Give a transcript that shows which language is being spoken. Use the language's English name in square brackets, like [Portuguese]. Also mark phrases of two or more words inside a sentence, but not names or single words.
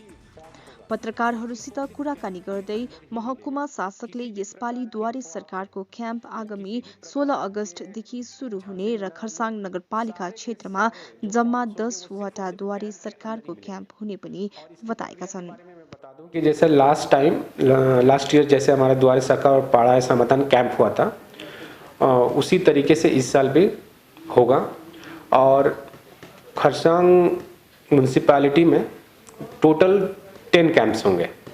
[Nepali] पत्रकारहरूसित कुराकानी गर्दै महकुमा शासकले यसपालि दुवारे सरकारको क्याम्प आगामी 16 अगस्तदेखि सुरु हुने र खरसाङ नगरपालिका क्षेत्रमा जम्मा 10 वटा दुवारे सरकारको क्याम्प हुने पनि बताएका छन्। [Hindi] बता दूं कि जैसे [English] last year [Hindi] जैसे हमारा द्वारे सरकार और पाड़ा समाधान कैंप हुआ था, उसी तरीके से इस साल भी होगा। और खरसांग म्यूनसिपैलिटी में टोटल 10 कैंप्स होंगे।